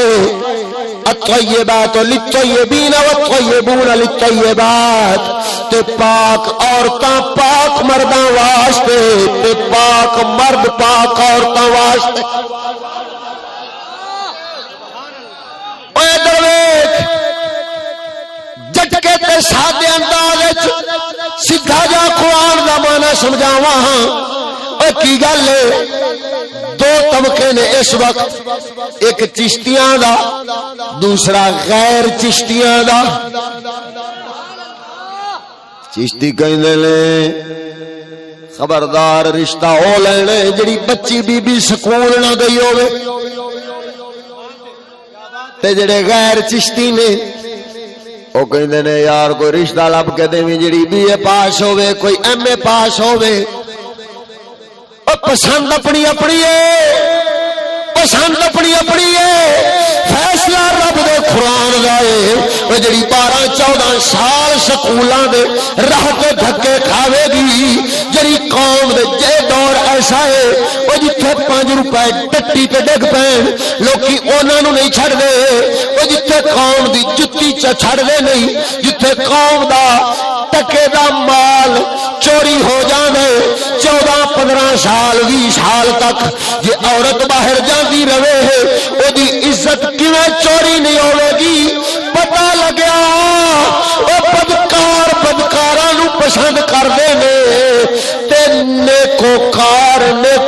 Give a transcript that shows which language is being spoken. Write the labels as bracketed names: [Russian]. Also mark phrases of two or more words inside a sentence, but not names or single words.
[Arabic] الطیبات للطیبین والطیبون للطیبات [Punjabi] تے پاک عورتاں پاک مرداں واسطے تے پاک مرد پاک عورتاں واسطے. اے درویش جٹکے تے سادے انداز وچ سیدھا جا قرآن دا معنی سمجھاواں ہاں. اے کی گل ہے دو طبقے نے اس وقت، ایک چشتیاں دا دوسرا غیر چشتیاں دا. چشتی کہندے نے خبردار رشتہ ہو لینے جڑی بچی بی بی سکول نہ گئی ہوے، تے جڑے غیر چشتی نے او کہندے نے یار کوئی رشتہ لب کے دیویں جڑی بی اے پاس ہوے کوئی ایم اے پاس ہوے. پسند اپنی اپنی ہے، پسند اپنی اپنی ہے. فیصلہ رب دے قرآن دا ہے. وہ جڑی 12-14 سال سکولاں دے راہ تے دھکے کھاوے گی، جڑی قوم دے جے دور ایسا ہے وہ جتھے 5 روپے ٹٹی تے ڈگ پین لوکی انہاں نوں نہیں چھڑ دے. وہ جتھے قوم دی جُتی چھڑ دے نہیں، جتھے قوم دا ٹکے دا مال چوری ہو جاندے 14-15 سال 20 سال تک جے عورت باہر جاندی رہے ہے او دی عزت کیویں چوری نہیں ہوے گی. پتہ لگیا او بدکار بدکاراں نو پسند کردے نے تے نیکوکاراں نو.